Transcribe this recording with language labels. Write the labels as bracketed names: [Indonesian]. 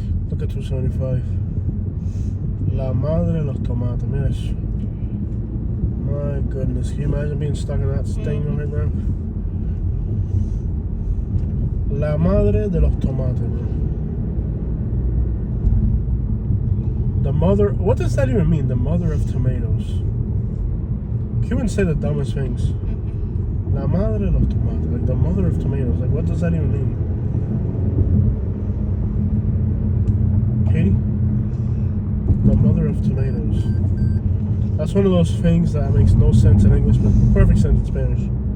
[English] Look at 275. [Spanish] La madre de los tomates. Mira eso. [English] My goodness. Can you imagine being stuck in that thing right now? [Spanish] La madre de los tomates, bro. [English] The mother. What does that even mean? The mother of tomatoes. Cubans say the dumbest things. [Spanish] La madre de los tomates. [English] Like the mother of tomatoes. Like, what does that even mean? Katie? The mother of tomatoes. That's one of those things that makes no sense in English, but perfect sense in Spanish.